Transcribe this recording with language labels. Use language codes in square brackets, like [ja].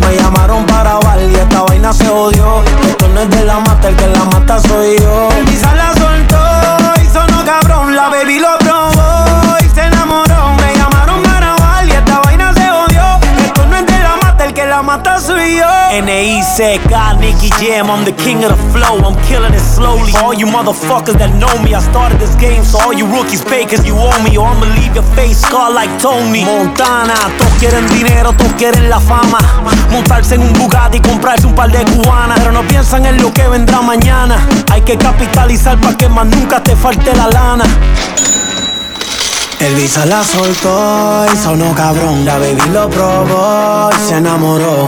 [es] Me llamaron para bailar y esta vaina se odio. Esto no es de la mata, el que la mata soy yo. El Visa la soltó y sonó cabrón. La baby lo probó y se enamoró. Me llamaron para bailar y esta vaina se odió. Esto no es de la mata, el que la mata soy yo. [en] N-I-C-K, Nicky Jam, I'm the king of the flow. I'm killing it slowly. For all you motherfuckers that know me, I started this game. So all you rookies pay cause you owe me. Or I'ma leave your face scarred like Tony Montana. [es] Todos quieren dinero, todos quieren la fama. Montarse en un Bugatti y comprarse un par de cubanas. Pero no piensan en lo que vendrá mañana. Hay que capitalizar pa' que más nunca te falte la lana. El Visa la soltó y sonó cabrón. La baby lo probó y se enamoró.